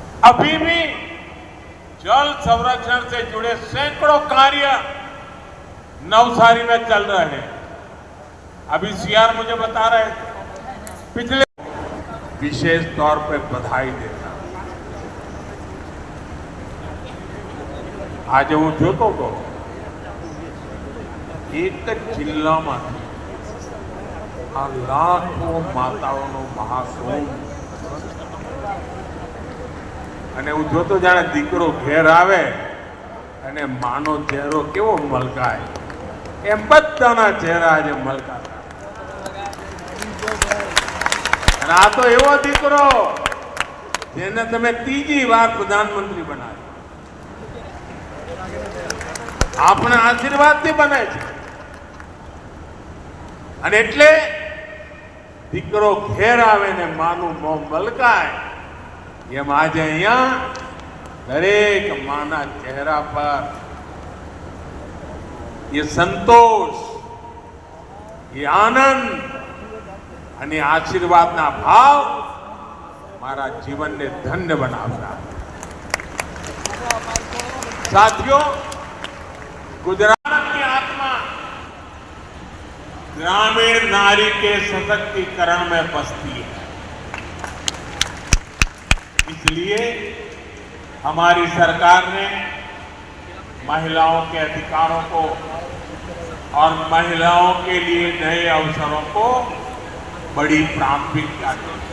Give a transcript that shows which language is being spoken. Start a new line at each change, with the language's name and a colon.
Hindi: अभी भी जल संरक्षण से जुड़े सैकड़ों कार्य नवसारी में चल रहे हैं। अभी सीआर मुझे बता रहे थे, पिछले विशेष तौर पे बधाई देता। आज
Gujarati: હું જોતો હતો એક જ જિલ્લામાંથી આ લાખો માતાઓનો મહાકુંભ, અને હું જોતો જાણે દીકરો ઘેર આવે અને માનો ચહેરો કેવો મલકાય, એમ બધાના ચહેરા આજે મલકાતા. અને આ તો એવો દીકરો જેને તમે ત્રીજી વાર પ્રધાનમંત્રી બનાવ્યો. આપણે આશીર્વાદથી બને છે, અને એટલે દીકરો ઘેર આવે ને માનું મોં મલકાય, એમ આજે અહીંયા દરેક માના ચહેરા પર
Hindi: ये संतोष, ये आनंद
Gujarati: અને આશીર્વાદના ભાવ મારા જીવનને ધન્ય બનાવતા.
Hindi: साथियों, गुजरात की आत्मा ग्रामीण नारी के सशक्तिकरण में बसती है. इसलिए हमारी सरकार ने महिलाओं के अधिकारों को और महिलाओं के लिए नए अवसरों को बड़ी प्राथमिकता दी.